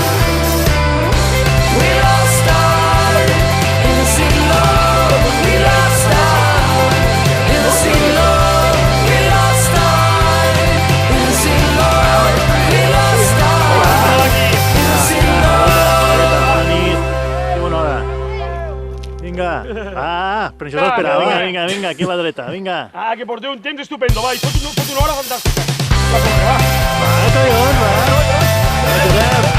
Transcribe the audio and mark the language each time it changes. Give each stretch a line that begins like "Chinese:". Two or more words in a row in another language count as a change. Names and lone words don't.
English: We lost time. Innocent love, we lost time. Innocent love, we lost time. Innocent love, we lost time. Innocent love.
Catalan: Vinga. Ah, però això s'esperava. Vinga, vinga, aquí la dreta, vinga. Ah, que porteu un temps estupendo, va, i fot una hora fantàstica. Va, Va, collons, va.